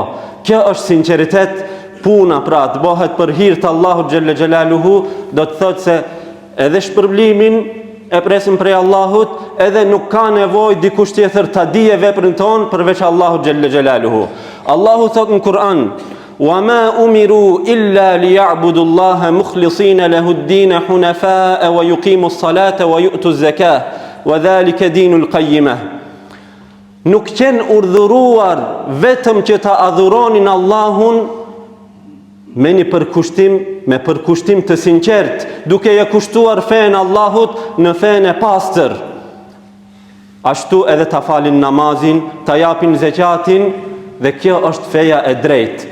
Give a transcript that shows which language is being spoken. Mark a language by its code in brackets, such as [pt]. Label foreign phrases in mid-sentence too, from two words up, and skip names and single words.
[sq] Kjo është sinqeritet, puna pra të bëhet për hir të Allahut [ar] جل جلاله, [sq] do të thotë se edhe shpërblimin e presim prej Allahut, edhe nuk ka nevojë dikush tjetër ta dije veprën tonë përveç Allahut [ar] جل جلاله. [sq] Allahu thotë në Kur'an: [ar] وَمَا أُمِرُوا إِلَّا لِيَعْبُدُوا اللَّهَ مُخْلِصِينَ لَهُ الدِّينَ حُنَفَاءَ وَيُقِيمُوا الصَّلَاةَ وَيُؤْتُوا الزَّكَاةَ وَذَلِكَ دِينُ الْقَيِّمَةِ. [sq] Nuk qenë urdhëruar vetëm që ta adhuronin Allahun me një përkushtim, me përkushtim të sinqert, duke ja kushtuar fen Allahut në fen e pastër. Ashtu edhe ta falin namazin, ta japin zekatin, dhe kjo është feja e drejtë.